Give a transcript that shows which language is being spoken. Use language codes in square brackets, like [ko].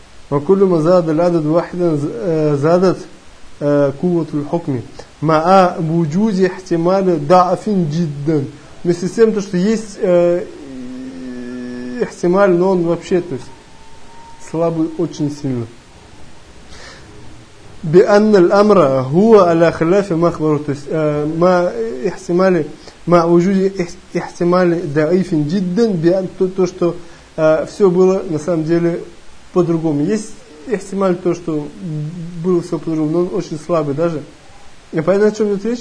[ar] وكلما زاد العدد واحدا زادت قوة الحكم مع وجود احتمال ضعف جدا. [ru] Вместе с тем, то, что есть احتمال, но он вообще, то есть, слабый очень сильно. [ar] بأن الأمر هو على خلاف ما أخبره. [ru] То есть, [ar] ما احتمال, ما وجود احتمال ضعيف جدا, بأن [ru] то, что все было на самом деле по-другому. Есть эхтималь то, что было все по-другому, но он очень слабый даже. Я понимаю, о чем идет речь?